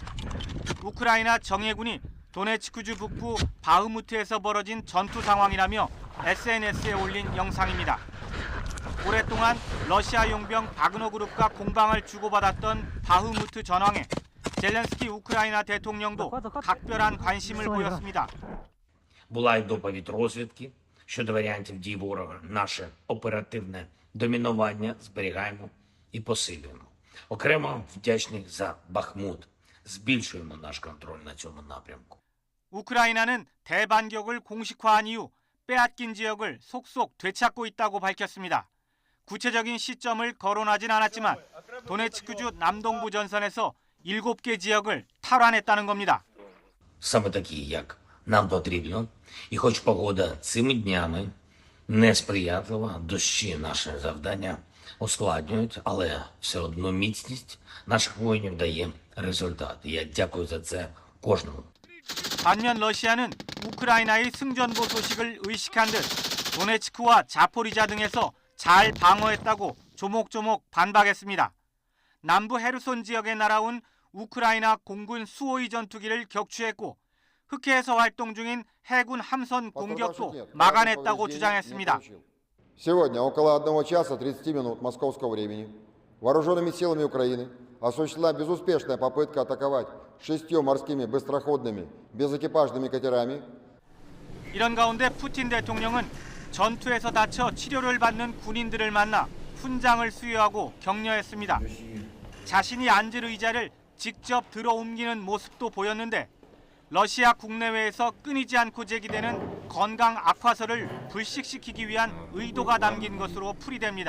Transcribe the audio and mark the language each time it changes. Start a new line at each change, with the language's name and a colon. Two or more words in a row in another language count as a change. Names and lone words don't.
Korean: 우크라이나 정예군이 도네츠크주 북부 바흐무트에서 벌어진 전투 상황이라며 SNS에 올린 영상입니다. 오랫동안 러시아 용병 바그너 그룹과 공방을 주고받았던 바흐무트 전황에 젤렌스키 우크라이나 대통령도 각별한 관심을 보였습니다.
Ukrainian: Була й доповідь розвідки щодо варіантів дій ворога. Наше оперативне домінування зберігаємо і посилюємо. Окремо вдячний за Бахмут. збільшуємо наш контроль на цьому напрямку.
Korean: 우크라이나는 대반격을 공식화한 이후 빼앗긴 지역을 속속 되찾고 있다고 밝혔습니다. 구체적인 시점을 거론하진 않았지만 도네츠크주 남동부 전선에서 7개 지역을 탈환했다는 겁니다.
Ukrainian: Саме такі, як нам потрібно, і хоч погода цими днями несприятлива, дощі наше завдання ускладнюють, але все одно міцність наших воїнів дає результат. Я дякую за це кожному.
Korean: 반면 러시아는 우크라이나의 승전보 소식을 의식한 듯 도네츠크와 자포리자 등에서 잘 방어했다고 조목조목 반박했습니다. 남부 헤르손 지역에 날아온 우크라이나 공군 수호위 전투기를 격추했고 흑해에서 활동 중인 해군 함선 공격도 막아냈다고 주장했습니다.
Russian: Сегодня около 1 часа 30 минут московского времени вооруженными силами Украины осуществлена безуспешная попытка атаковать 6 морскими быстроходными безэкипажными катерами.
Korean: 이런 가운데 푸틴 대통령은 전투에서 다쳐 치료를 받는 군인들을 만나 훈장을 수여하고 격려했습니다. 자신이 앉을 의자를 직접 들어 옮기는 모습도 보였는데 러시아 국내외에서 끊이지 않고 제기되는 건강 악화설을 불식시키기 위한 의도가 담긴 것으로 풀이됩니다.